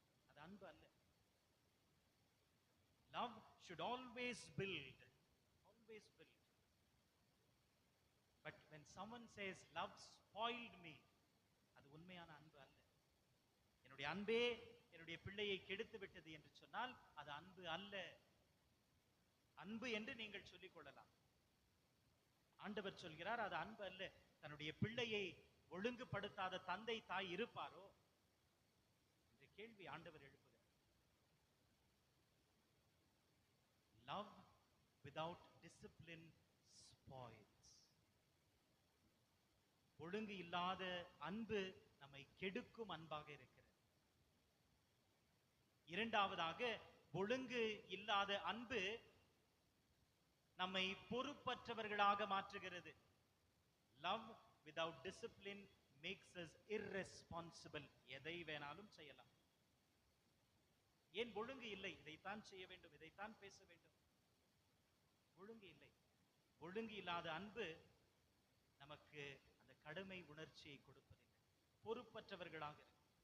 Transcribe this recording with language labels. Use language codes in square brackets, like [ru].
[ta] அது அன்பு அல்ல. [en] Love should always build. Always build. But when someone says love spoiled me, [ta] அது உண்மையான அன்பு அல்ல. என்னுடைய அன்பே என்னுடைய பிள்ளையை கெடுத்து விட்டது என்று சொன்னால் அது அன்பு அல்ல. அன்பு என்று நீங்கள் சொல்லிக் கொள்ளலாம். ஆண்டவர் சொல்கிறார், அது அன்பு அல்ல. தன்னுடைய பிள்ளையை ஒழுங்குபடுத்தாத தந்தை தாய் இருப்பாரோ என்ற கேள்வி ஆண்டவர் எழுப்புகிறார். [en] Love without discipline spoils. [ta] ஒழுங்கு இல்லாத அன்பு நம்மை கெடுக்கும் அன்பாக இருக்கிறது. இரண்டாவதாக, ஒழுங்கு இல்லாத அன்பு நம்மை பொறுப்பற்றவர்களாக மாற்றுகிறது. [en] Love without discipline makes us irresponsible. [ta] எதை வேணாலும் செய்யலாம். ஏன்? ஒழுங்கு இல்லை. இதைத்தான் செய்ய வேண்டும், இதைத்தான் பேச வேண்டும். ஒழுங்கு இல்லை. ஒழுங்கு இல்லாத அன்பு நமக்கு அந்த கடமை உணர்ச்சியை கொடுப்பதில்லை. பொறுப்பற்றவர்களாக இருக்கு.